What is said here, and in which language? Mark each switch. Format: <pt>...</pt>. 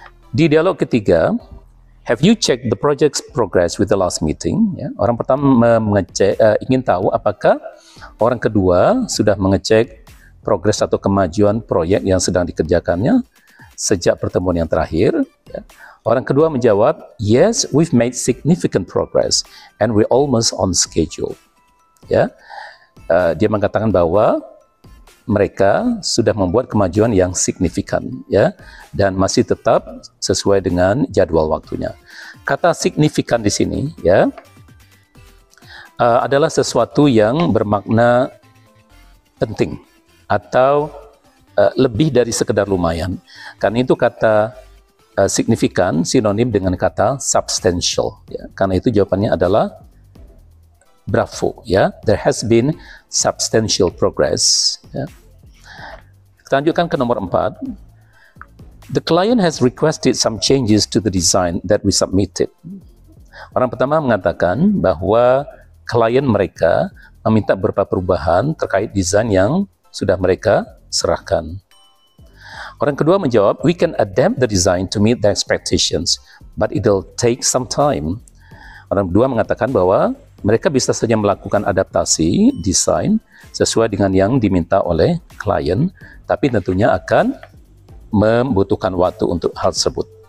<id>Di dialog ketiga,</id> <en>have you checked the project's progress with the last meeting?</en> <id>Ya. Orang pertama mengecek, ingin tahu apakah orang kedua sudah mengecek progres atau kemajuan proyek yang sedang dikerjakannya sejak pertemuan yang terakhir. Ya. Orang kedua menjawab,</id> <en>yes, we've made significant progress and we're almost on schedule. Ya.</en> <id>Dia mengatakan bahwa mereka sudah membuat kemajuan yang signifikan, ya, dan masih tetap sesuai dengan jadwal waktunya. Kata signifikan di sini, ya, adalah sesuatu yang bermakna penting atau lebih dari sekedar lumayan. Karena itu kata signifikan sinonim dengan kata substantial. Ya. Karena itu jawabannya adalah bravo.</id> <en>Ya, there has been substantial progress.</en> <id>Ya. Kita lanjutkan ke nomor 4.</id> <en>The client has requested some changes to the design that we submitted.</en> <id>Orang pertama mengatakan bahwa klien mereka meminta beberapa perubahan terkait desain yang sudah mereka serahkan. Orang kedua menjawab,</id> <en>we can adapt the design to meet the expectations, but it'll take some time.</en> <id>Orang kedua mengatakan bahwa mereka bisa saja melakukan adaptasi desain sesuai dengan yang diminta oleh klien, tapi tentunya akan membutuhkan waktu untuk hal tersebut.</id>